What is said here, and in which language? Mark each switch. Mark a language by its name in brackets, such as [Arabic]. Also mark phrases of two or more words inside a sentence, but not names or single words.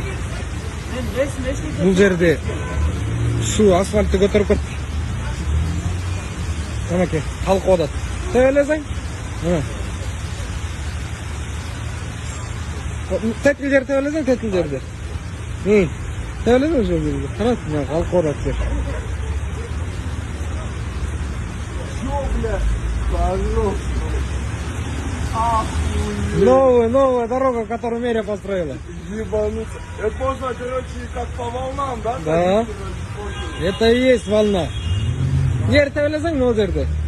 [Kyrgyz] Бул жерде суу асфальтты көтөрүп кетти. Анакей калкып атат. Тебелесең? Тетил жер тебелесең, тетил жерде. Тебелесең ошол жерде. Карат, мына калкып атат жер. [Russian] Новая дорога, которую мэрия построила. Ебануться. Это можно, короче, как по волнам, да? Да. Это и есть волна. [Kyrgyz] Жер тебелесең, но жерде.